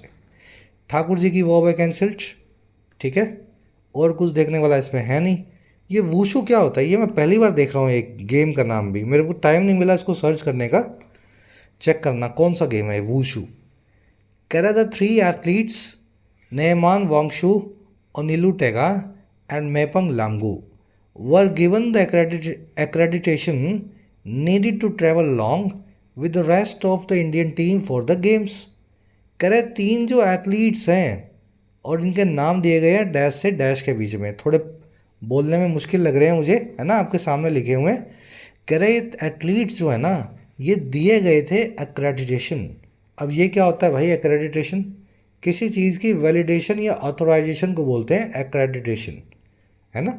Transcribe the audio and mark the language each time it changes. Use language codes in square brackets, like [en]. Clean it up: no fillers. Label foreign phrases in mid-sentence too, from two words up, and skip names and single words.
[hi] ठाकुर जी की वो है कैंसिल्ड, ठीक है। और कुछ देखने वाला इसमें है नहीं। ये वूशू क्या होता है, ये मैं पहली बार देख रहा हूँ, एक गेम का नाम भी मेरे को टाइम नहीं मिला इसको सर्च करने का, चेक करना कौन सा गेम है वूशू। कह रहा था [en] 3 athletes Neman Wangsu, Onilu Tega and Mepung Lamgu were given the accreditation needed to travel along with the rest of the Indian team for the games। [hi] कह रहे 3 जो एथलीट्स हैं और इनके नाम दिए गए हैं डैश से डैश के बीच में, थोड़े बोलने में मुश्किल लग रहे हैं मुझे, है ना, आपके सामने लिखे हुए हैं। कह रहे एथलीट्स जो है ना ये दिए गए थे एक्रेडिटेशन। अब ये क्या होता है भाई एक्रेडिटेशन? किसी चीज़ की वैलिडेशन या ऑथोराइजेशन को बोलते हैं एक्रेडिटेशन, है ना।